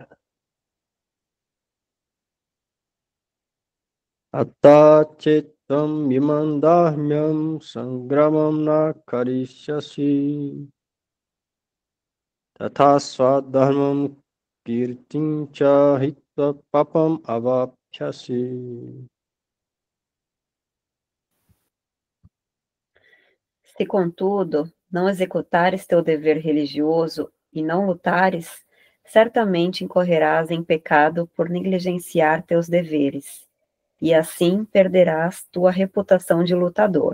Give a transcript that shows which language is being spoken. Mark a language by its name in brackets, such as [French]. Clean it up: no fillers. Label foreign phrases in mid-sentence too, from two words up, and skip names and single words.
[Sanskrit] Atachetam imandahmyam sangramam na karishyasi tatha swadharmam kirtim cha hitva papam avapyasi. [Portuguese] Se, contudo, não executares teu dever religioso e não lutares, certamente incorrerás em pecado por negligenciar teus deveres, e assim perderás tua reputação de lutador.